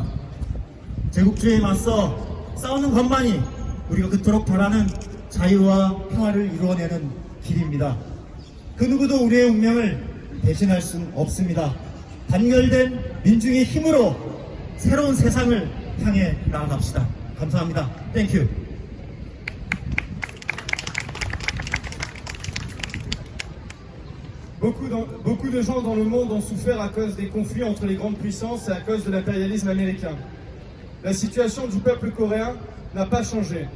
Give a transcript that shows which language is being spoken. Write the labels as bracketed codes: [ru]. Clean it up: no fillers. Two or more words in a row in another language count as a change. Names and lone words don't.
[ko] 제국주의에 맞서 싸우는 것만이 우리가 그토록 바라는 자유와 평화를 이루어내는 길입니다. 그 누구도 우리의 운명을 대신할 수는 없습니다. 단결된 민중의 힘으로 새로운 세상을 향해 나아갑시다. 감사합니다. 땡큐. [fr] Beaucoup de gens dans le monde ont souffert à cause des conflits entre les grandes puissances et à cause de l'impérialisme américain. La situation du peuple coréen n'a pas changé.